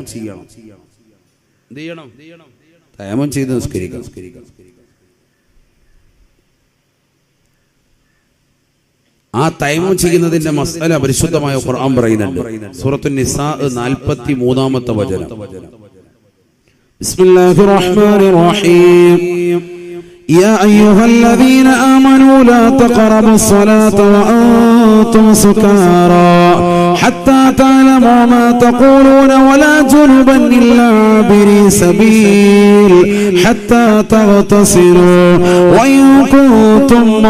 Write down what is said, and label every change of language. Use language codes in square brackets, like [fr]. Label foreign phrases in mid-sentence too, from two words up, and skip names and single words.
[ml] എന്ത് ചെയ്യണം? തയമ്മം ചെയ്ത് നിസ്കരിക്കണം. ആ തയമ്മം ചെയ്യുന്നതിന്റെ മസ്അല പരിശുദ്ധമായ ഖുർആൻ പറയുന്നുണ്ട്. സൂറത്തുൻ നിസാ 43-ാമത്തെ വചനം. [ar] بسم الله الرحمن الرحيم. يا أيها الذين آمنوا لا تقربوا الصلاة كنتم سكارى حتى تعلموا ما تقولون ولا جنبا إلا عابري سبيل حتى تغتسلوا وإن كنتم